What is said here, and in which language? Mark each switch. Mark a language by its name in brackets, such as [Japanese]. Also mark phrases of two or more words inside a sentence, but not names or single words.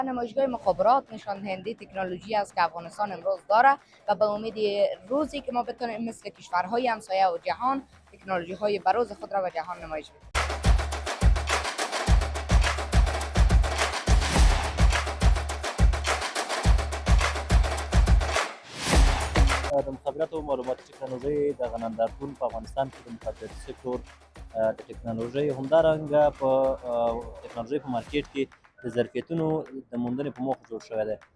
[Persian] نمایشگاه مخابرات نشان دهنده تکنولوژی است که افغانستان امروز داره و به امید روزی که ما بتونیم مثل کشورهای همسایه و جهان تکنولوژی های بروز خود را به جهان نمایش بدیم. [Pashto] د مخابرات او معلوماتي ټکنالوژۍ د غنندارتون په افغانستان کې د مخابراتي سکتور د ټکنالوژۍ همدارنګه په ټکنالوژۍ په مارکیټ کې د ظرفیتونو د موندنې په موخه جوړ شوی دی.